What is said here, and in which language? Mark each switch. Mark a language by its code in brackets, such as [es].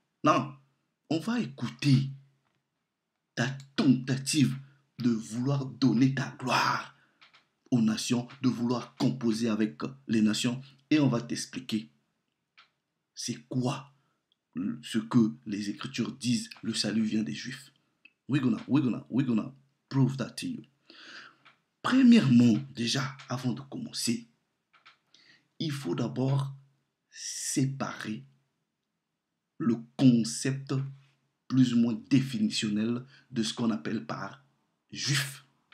[fr] Non, on va écouter ta tentative de vouloir donner ta gloire aux nations, de vouloir composer avec les nations, et on va t'expliquer c'est quoi ce que les Écritures disent, le salut vient des Juifs. [en] We're gonna prove that to you. [fr] Premièrement, déjà, avant de commencer, il faut d'abord séparer le concept plus ou moins définitionnel de ce qu'on appelle par juif.